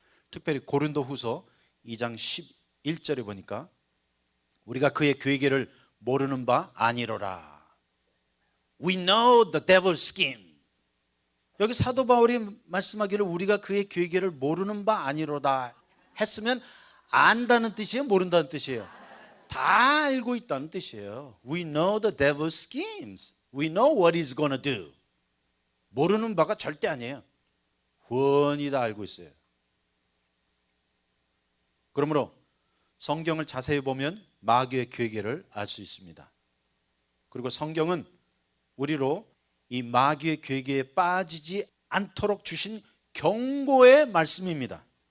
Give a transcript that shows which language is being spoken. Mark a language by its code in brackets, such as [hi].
[ko] 특별히 고린도후서 2장 11절에 보니까 우리가 그의 괴계를 모르는 바 아니로라. [en] We know the devil's scheme. [ko] 여기 사도 바울이 말씀하기를 우리가 그의 괴계를 모르는 바 아니로다 했으면 안다는 뜻이에요? 모른다는 뜻이에요? 다 알고 있다는 뜻이에요. [en] We know the devil's schemes. We know what he's going to do. [ko] 모르는 바가 절대 아니에요. 훤히 다 알고 있어요. 그러므로 성경을 자세히 보면 마귀의 괴계를 알 수 있습니다. 그리고 성경은 우리로 이 마귀의 괴계에 빠지지 않도록 주신 경고의 말씀입니다.